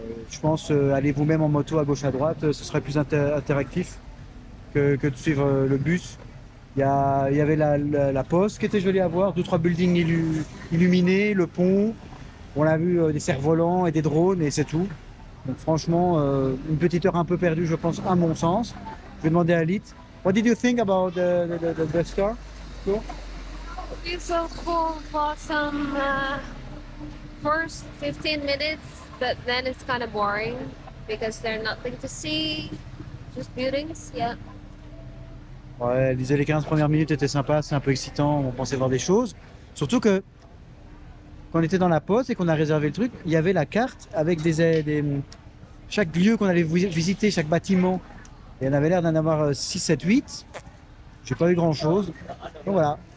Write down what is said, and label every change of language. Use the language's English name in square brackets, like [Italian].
[French] Je pense aller vous-même en moto à gauche à droite, ce serait plus interactif que de suivre le bus. Il y avait la poste qui était jolie à voir, 2-3 buildings illuminés, le pont. On a vu des cerfs-volants et des drones et c'est tout. Donc franchement, une petite heure un peu perdue, je pense, à mon sens. Je vais demander à Lith. [English] What did you think about the store? Cool? It's so cool for some first 15 minutes, but then it's kind of boring because there's nothing to see, just buildings, yeah. [French] Ouais, les 15 premières minutes étaient sympas, c'est un peu excitant, on pensait voir des choses. Surtout que quand on était dans la poste et qu'on a réservé le truc, il y avait la carte avec chaque lieu qu'on allait visiter, chaque bâtiment. Et on avait l'air d'en avoir 6, 7, 8. J'ai pas eu grand chose. Donc voilà.